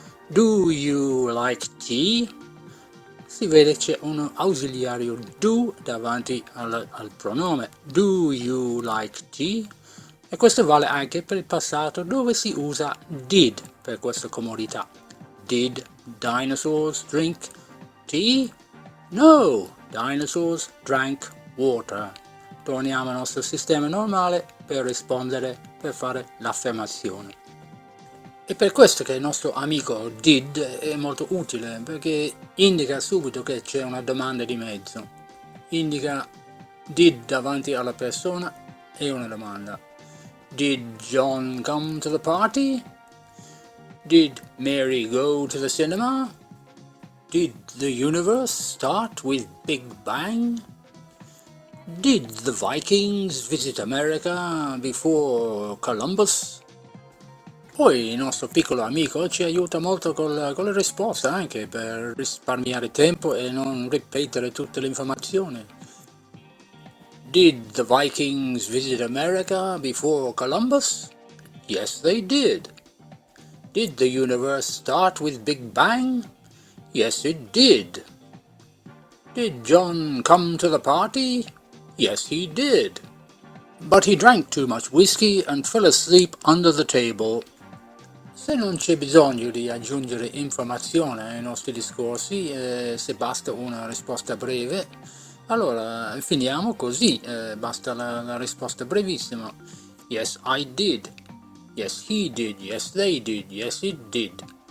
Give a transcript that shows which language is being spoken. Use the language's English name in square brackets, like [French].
[English] Do you like tea? [Italian] Si vede c'è un ausiliario do davanti al pronome. [English] Do you like tea? [Italian] E questo vale anche per il passato dove si usa did per questa comodità. [English] Did dinosaurs drink tea? No, dinosaurs drank water. [Italian] Torniamo al nostro sistema normale per rispondere, per fare l'affermazione. È per questo che il nostro amico did è molto utile, perché indica subito che c'è una domanda di mezzo. Indica did davanti alla persona e una domanda. [English] Did John come to the party? Did Mary go to the cinema? Did the universe start with Big Bang? Did the Vikings visit America before Columbus? [Italian] Poi il nostro piccolo amico ci aiuta molto con le risposte anche per risparmiare tempo e non ripetere tutte le informazioni. [English] Did the Vikings visit America before Columbus? Yes, they did. Did the universe start with Big Bang? Yes, it did. Did John come to the party? Yes, he did. But he drank too much whiskey and fell asleep under the table. [Italian] Se non c'è bisogno di aggiungere informazione ai nostri discorsi, se basta una risposta breve, allora finiamo così, basta la risposta brevissima. [English] Yes, I did. Yes, he did. Yes, they did. Yes, it did.